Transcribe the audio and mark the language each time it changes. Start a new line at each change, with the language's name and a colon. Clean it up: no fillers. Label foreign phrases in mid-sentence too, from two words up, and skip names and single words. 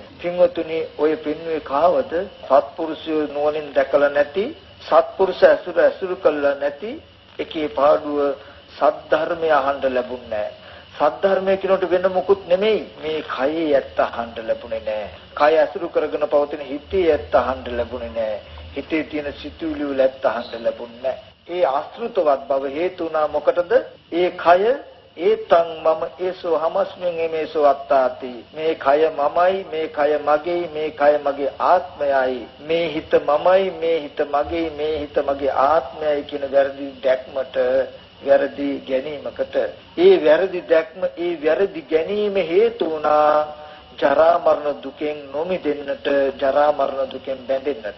Sinhala: පින්වතුනි ඔය පින්වේ කාවද සත්පුරුෂයෝ නුවණින් දැකලා නැති සත්පුරුෂ ඇසුරු කළා නැති එකේ පාඩුව සද්ධර්මය අහන්න ලැබුණේ නැහැ. සද්ධර්මය කියනට වෙන මොකුත් නෙමෙයි. මේ කයේ ඇත්ත අහන්න ලැබුණේ නැහැ. කය ඇසුරු කරගෙන පවතින හිතේ ඇත්ත අහන්න ලැබුණේ නැහැ. හිතේ තියෙන සිතුවිලි වල ඇත්ත අහන්න ලැබුණේ නැහැ. ඒ ආශ්‍රිතවත් බව හේතු වුණා මොකටද? ඒ කය
Pali: ඒතං මම ඒසෝ හමස්මින් මේසෝ අත්තාති.
Sinhala: මේ කය මමයි, මේ කය මගේ, මේ කය මගේ ආත්මයයි. මේ හිත මමයි, මේ හිත මගේ, මේ හිත මගේ ආත්මයයි කියන වැරදි දැක්මට වැරදි ගැනීමකට ඒ වැරදි දැක්ම ඒ වැරදි ගැනීම හේතු වුණා ජරා මරණ දුකෙන් නොමිදෙන්නට ජරා මරණ දුකෙන් බැඳෙන්නට.